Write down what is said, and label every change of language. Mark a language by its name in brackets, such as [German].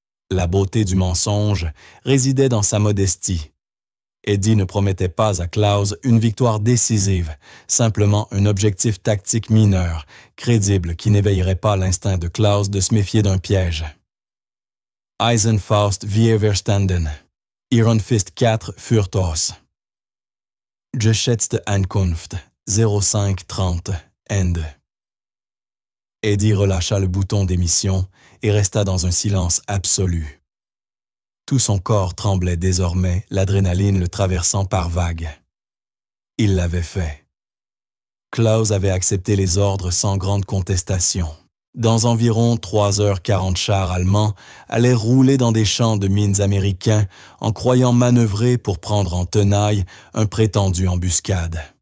[French] La beauté du mensonge résidait dans sa modestie. Eddie ne promettait pas à Klaus une victoire décisive, simplement un objectif tactique mineur, crédible qui n'éveillerait pas l'instinct de Klaus de se méfier d'un piège. [German] Eisenfaust wir verstanden. Iron Fist 4 fürth aus. Geschätzte Ankunft 0530 Ende. [French] Eddie relâcha le bouton d'émission et resta dans un silence absolu. Tout son corps tremblait désormais, l'adrénaline le traversant par vagues. Il l'avait fait. Klaus avait accepté les ordres sans grande contestation. Dans environ 3h40 chars allemands allaient rouler dans des champs de mines américains en croyant manœuvrer pour prendre en tenaille un prétendu embuscade.